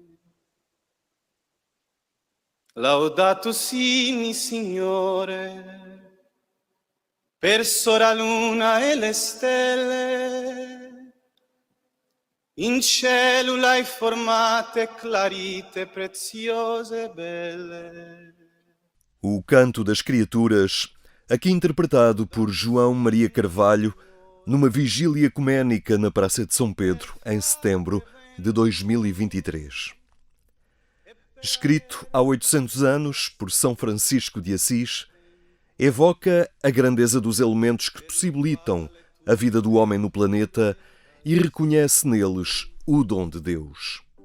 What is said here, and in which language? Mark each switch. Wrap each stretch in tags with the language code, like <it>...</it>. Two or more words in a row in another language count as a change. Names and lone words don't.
<it>Laudato sii, Signore, per sora luna e le stelle, in cielo l'hai formate clarite, preziose e belle.</it> <pt>O Canto das Criaturas, aqui interpretado por João Maria Carvalho, numa vigília ecuménica na Praça de São Pedro, em setembro de 2023. Escrito há 800 anos por São Francisco de Assis, evoca a grandeza dos elementos que possibilitam a vida do homem no planeta e reconhece neles o dom de Deus.</pt>